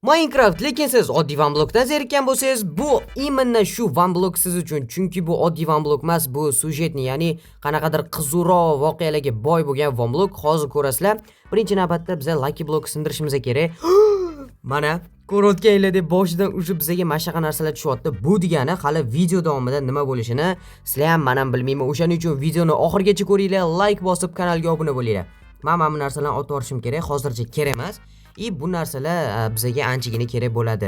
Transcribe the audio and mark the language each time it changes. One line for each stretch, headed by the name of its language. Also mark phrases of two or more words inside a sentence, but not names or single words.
Uzbek: Minecraft, lekin siz oddiy
English: one blockdan
Uzbek: zerikkan bo'lsangiz, bu именно shu
English: one block
Uzbek: siz uchun. Chunki bu oddiy
English: one block
Uzbek: emas, bu sujetni, ya'ni qanaqadir qiziqroq voqealarga boy bo'lgan
English: one block.
Uzbek: Hozir ko'rasizlar. Birinchi navbatda biz
English: lucky block
Uzbek: sindirishimiz kerak. Mana ko'rayotganlar deb boshidan ushib bizga mashqa narsalar tushyapti. Bu degani hali video davomida nima bo'lishini sizlar ham men ham bilmayman. O'shaning uchun videoni oxirigacha ko'ringlar, like bosib kanalga obuna bo'linglar. Men mana bu narsalarni otib olishim kerak, hozircha kerak emas. Bu narsalar bizga anchagina kerak bo'ladi.